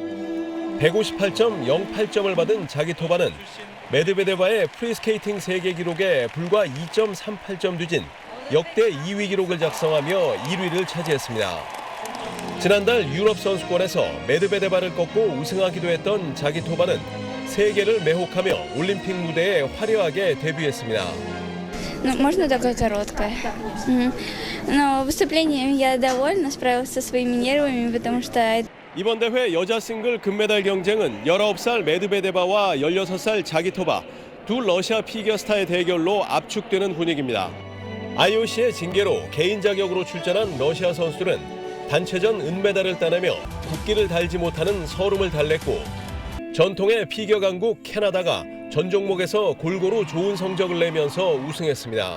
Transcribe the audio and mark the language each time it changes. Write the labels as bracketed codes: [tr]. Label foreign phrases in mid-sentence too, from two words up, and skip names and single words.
[ko] 158.08점을 받은 자기토바는 메드베데바의 프리스케이팅 세계 기록에 불과 2.38점 뒤진 역대 2위 기록을 작성하며 1위를 차지했습니다. 지난달 유럽 선수권에서 메드베데바를 꺾고 우승하기도 했던 자기토바는 세계를 매혹하며 올림픽 무대에 화려하게 데뷔했습니다. [ru] Ну, можно такое короткое. Но выступлением я довольна, справилась со своими нервами, потому что... [ko] 이번 대회 여자 싱글 금메달 경쟁은 19살 메드베데바와 16살 자기토바, 두 러시아 피겨스타의 대결로 압축되는 분위기입니다. IOC의 징계로 개인 자격으로 출전한 러시아 선수들은 단체전 은메달을 따내며 국기를 달지 못하는 서름을 달랬고, 전통의 피겨 강국 캐나다가 전 종목에서 골고루 좋은 성적을 내면서 우승했습니다.